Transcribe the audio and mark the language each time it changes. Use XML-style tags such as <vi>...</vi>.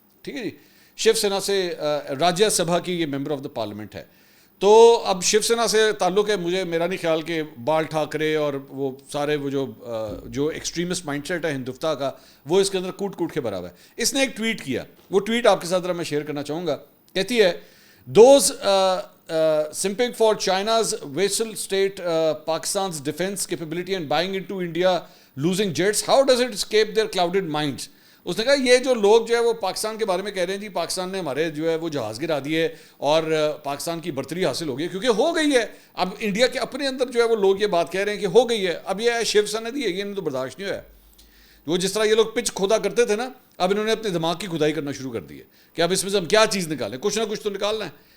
<ur>ٹھیک ہے جی, شیو سینا سے, راجیہ سبھا کی یہ ممبر آف دا پارلیمنٹ ہے. تو اب شیو سینا سے تعلق ہے, میرا نہیں خیال کہ بال ٹھاکرے اور وہ سارے وہ جو ایکسٹریمسٹ مائنڈ سیٹ ہے ہندوستان کا, وہ اس کے اندر کوٹ کے برابر ہے. اس نے ایک ٹویٹ کیا, وہ ٹویٹ آپ کے ساتھ ذرا میں شیئر کرنا چاہوں گا. کہتی ہے,</ur> <en>those simping for China's vassal state Pakistan's defense capability and buying into India losing jets, how does it escape their clouded minds.</en> <ur>اس نے کہا یہ جو لوگ جو ہے وہ پاکستان کے بارے میں کہہ رہے ہیں جی پاکستان نے ہمارے جو ہے وہ جہاز گرا دیے اور پاکستان کی برتری حاصل ہو گئی, کیونکہ ہو گئی ہے. اب انڈیا کے اپنے اندر جو ہے وہ لوگ یہ بات کہہ رہے ہیں کہ ہو گئی ہے. اب یہ شیو سینا دی ہے, یہ انہیں تو برداشت نہیں ہوا ہے. وہ جس طرح یہ لوگ پچ کھودا کرتے تھے نا, اب انہوں نے اپنے دماغ کی کھدائی کرنا شروع کر دی ہے کہ اب اس میں سے ہم کیا چیز نکالیں, کچھ نہ کچھ تو نکالنا ہے.</ur>